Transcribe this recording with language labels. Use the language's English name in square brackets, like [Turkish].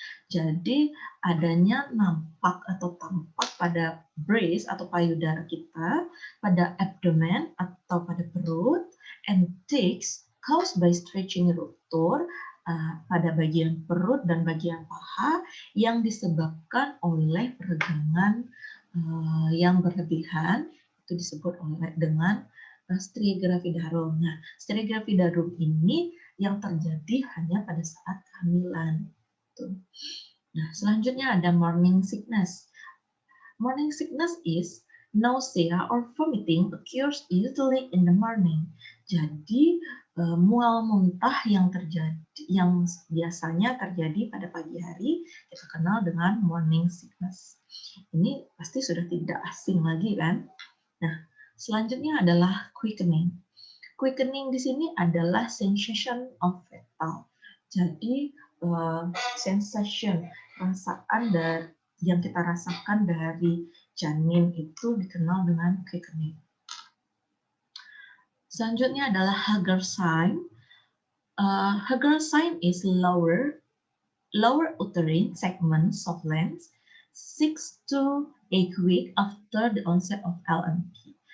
[Indonesian] Jadi adanya nampak atau tampak pada breast atau payudara kita, pada abdomen atau pada perut, [English] and thighs caused by stretching rupture, [Indonesian] pada bagian perut dan bagian paha yang disebabkan oleh peregangan yang berlebihan, itu disebut dengan striae gravidarum. Nah, striae gravidarum ini yang terjadi hanya pada saat kehamilan. Nah, selanjutnya ada morning sickness. [English] Morning sickness is nausea or vomiting occurs usually in the morning. [Indonesian] Jadi mual muntah yang biasanya terjadi pada pagi hari kita kenal dengan morning sickness. Ini pasti sudah tidak asing lagi kan? Nah, selanjutnya adalah quickening. Quickening di sini adalah [English] sensation of fetal. [Indonesian] Jadi sensation, perasaan yang kita rasakan dari janin itu dikenal dengan quickening. Selanjutnya adalah Hagar sign. [English] Hagar sign is lower uterine segment soft length 6 to 8 weeks after the onset of LMP.